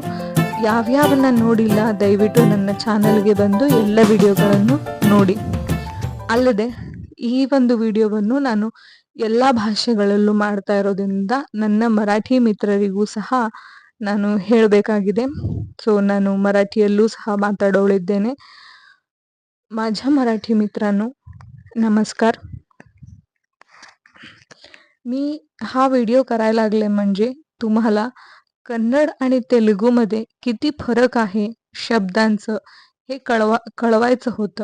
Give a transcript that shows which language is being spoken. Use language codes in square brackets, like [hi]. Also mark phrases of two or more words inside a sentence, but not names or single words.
[kn] ಯಾವ್ಯಾವನ್ನ ನೋಡಿಲ್ಲ ದಯವಿಟ್ಟು ನನ್ನ ಚಾನಲ್ಗೆ ಬಂದು ಎಲ್ಲ ವಿಡಿಯೋಗಳನ್ನು ನೋಡಿ. ಅಲ್ಲದೆ ಈ ಒಂದು ವಿಡಿಯೋವನ್ನು ನಾನು ಎಲ್ಲ ಭಾಷೆಗಳಲ್ಲೂ ಮಾಡ್ತಾ ಇರೋದ್ರಿಂದ ನನ್ನ ಮರಾಠಿ ಮಿತ್ರರಿಗೂ ಸಹ ನಾನು ಹೇಳಬೇಕಾಗಿದೆ. ಸೊ ನಾನು ಮರಾಠಿಯಲ್ಲೂ ಸಹ माताडोळिದ್ದೇನೆ. [mr] माझ्या मराठी मित्रांनो नमस्कार. मी हा व्हिडिओ करायला लागले म्हणजे तुम्हाला कन्नड आणि तेलुगूमध्ये किती फरक आहे शब्दांचं हे कळवायचं होतं.